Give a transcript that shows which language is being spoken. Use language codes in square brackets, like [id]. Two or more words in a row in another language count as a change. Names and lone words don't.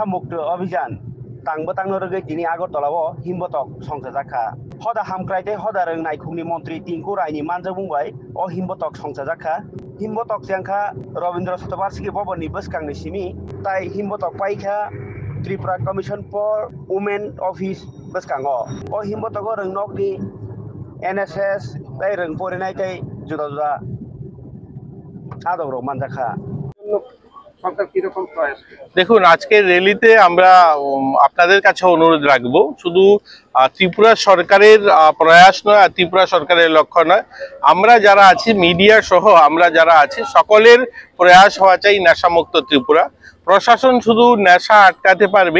[trp] mukto abhijan tangbo tangno rogoi tini Agartalao himbotok songsajakha hoda hamkraite hoda rongnai khungni mantri Tinku Raini manjak bungbai o himbotok songsajakha himbotok jangkha Rabindra Shatobarsiki Bhabanni bwskangni simi tai himbotok paikha Tripura Commission for Women Office bwskango o himbotogo rong nokni NSS tai rong porinai tai juda juda adar manjakha [bn] সরকার কি রকম প্রয়াস দেখুন আজকের র্যালিতে আমরা আপনাদের কাছে অনুরোধ রাখবো শুধু ত্রিপুরা সরকারের প্রয়াস নয় আর ত্রিপুরা সরকারের লক্ষ্য নয় আমরা যারা আছি মিডিয়া সহ আমরা যারা আছি সকলের প্রয়াস হওয়া চাই নেশামুক্ত ত্রিপুরা প্রশাসন শুধু নেশা আটকাতে পারবে